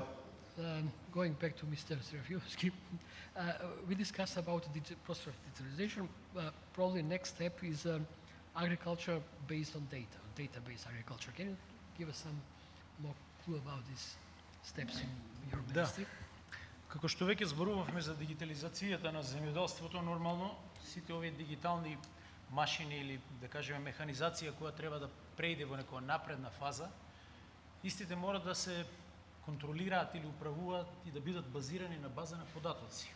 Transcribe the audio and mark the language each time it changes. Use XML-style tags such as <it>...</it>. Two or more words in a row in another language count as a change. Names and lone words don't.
<en>Going back to Mr. Serafievsky, we discussed about the process of digitalization. Probably next step is agriculture based on data, database agriculture. Can you give us some more clue about these steps in your ministry?</en> <mk>Како што веќе зборувавме за дигитализацијата на земјоделството, нормално сите овие дигитални машини или да кажеме механизација која треба да преиде во некоја напредна фаза, истите мора да се контролираат или управуваат и да бидат базирани на база на податоци.</mk>